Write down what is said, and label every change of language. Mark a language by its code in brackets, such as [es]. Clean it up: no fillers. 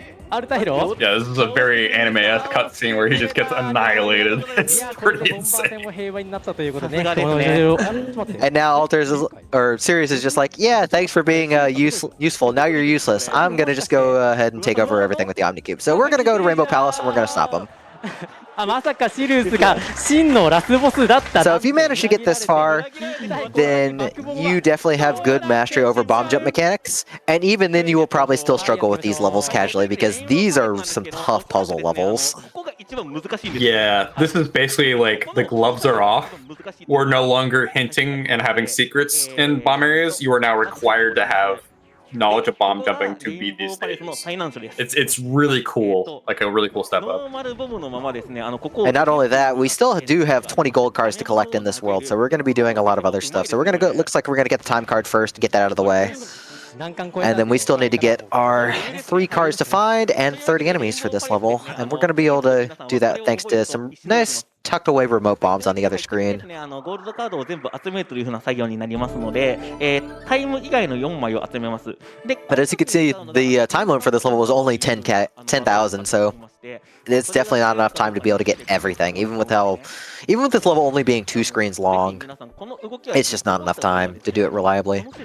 [en] Yeah, this is a very anime-esque cutscene where he just gets annihilated. It's pretty insane. And now Sirius is just like, yeah, thanks for being useful. Now you're useless. I'm gonna just go ahead and take over everything with the Omni Cube. So we're gonna go to Rainbow Palace and we're gonna stop him. [ja] まさかシリウスが真のラスボスだった [en] So if you manage to get this far, then you definitely have good mastery over bomb jump mechanics. And even then, you will probably still struggle with these levels casually because these are some tough puzzle levels. Yeah, this is basically like the gloves are off. We're no longer hinting and having secrets in bomb areas. You are now required to have knowledge of bomb jumping to beat these stages. It's really cool, like a really cool step up. And not only that, we still do have 20 gold cards to collect in this world, so we're going to be doing a lot of other stuff. So we're going to go, looks like we're going to get the time card first to get that out of the way. And then we still need to get our 3 cards to find and 30 enemies for this level. And we're going to be able to do that thanks to some nice tucked away remote bombs on the other screen. [ja] ゴールドカードを全部集めるという風な作業になりますので、タイム以外の4枚を集めます。で、 [en] But as you can see, the time limit for this level was only 10,000, so it's definitely not enough time to be able to get everything. Even with this level only being 2 screens long, it's just not enough time to do it reliably.